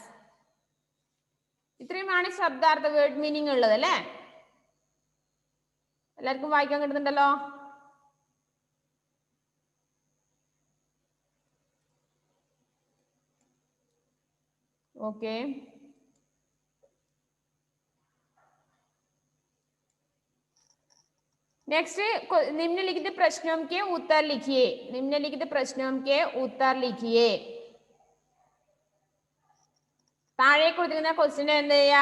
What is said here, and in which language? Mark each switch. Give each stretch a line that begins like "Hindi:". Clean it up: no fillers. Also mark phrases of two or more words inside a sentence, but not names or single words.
Malayalam: ഇത്രയുമാണ് ശബ്ദാർത്ഥ
English: word meaning
Malayalam: ഉള്ളത് അല്ലേ? എല്ലാവർക്കും വായിക്കാൻ കിട്ടുന്നുണ്ടല്ലോ? ഓക്കെ,
Hindi: नेक्स्ट निम्नलिखित प्रश्नों के उत्तर लिखिए. निम्नलिखित प्रश्नों के उत्तर लिखिए.
Malayalam: താഴെ കൊടുത്തിരിക്കുന്ന ക്വസ്റ്റ്യൻ എന്ത് ചെയ്യാ?